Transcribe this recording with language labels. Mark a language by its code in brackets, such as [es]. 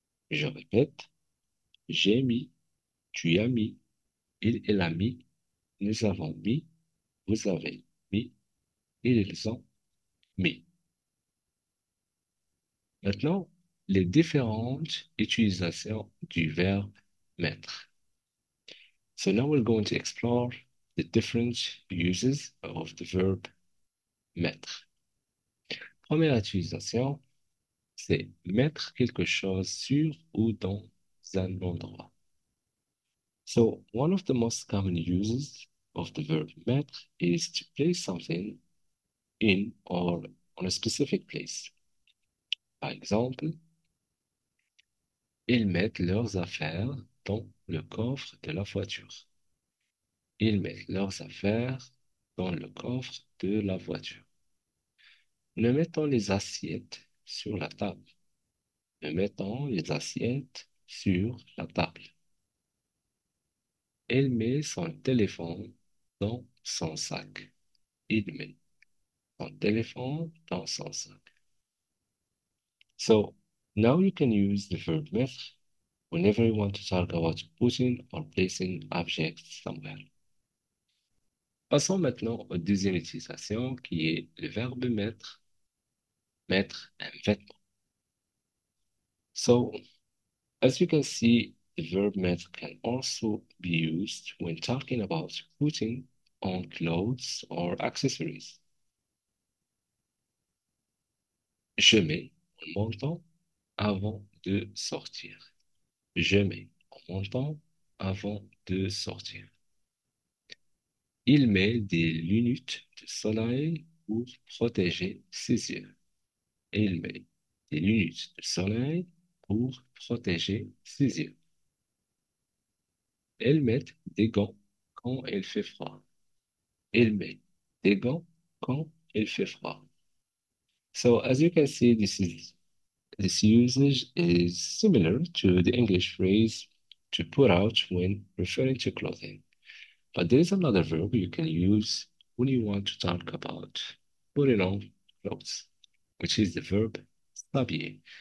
[fr] Je répète, j'ai mis, tu as mis, elle a mis, nous avons mis, vous avez mis, ils ont mis. Maintenant, les différentes utilisations du verbe mettre. [en] So now we're going to explore the different uses of the verb mettre. [fr] Première utilisation, c'est mettre quelque chose sur ou dans un endroit. [en] So one of the most common uses of the verb mettre is to place something in or on a specific place. [fr] Par exemple, ils mettent leurs affaires dans le coffre de la voiture. Ils mettent leurs affaires dans le coffre de la voiture. Nous mettons les assiettes sur la table. Nous mettons les assiettes sur la table. Elle met son téléphone dans son sac. Il met son téléphone dans son sac. [en] So now you can use the verb mettre whenever you want to talk about putting or placing objects somewhere. [fr] Passons maintenant aux deuxième utilisation qui est le verbe mettre, mettre un vêtement. [en] So, as you can see, the verb mettre can also be used when talking about putting on clothes or accessories. [fr] Je mets en montant avant de sortir. Je mets en montant avant de sortir. Il met des lunettes de soleil pour protéger ses yeux. Il met des lunettes de soleil pour protéger ses yeux. Elles mettent des gants quand il fait froid. Il met des gants quand il fait froid. [en] So as you can see, this usage is similar to the English phrase to put out when referring to clothing. But there is another verb you can use when you want to talk about putting on clothes, which is the verb s'habiller.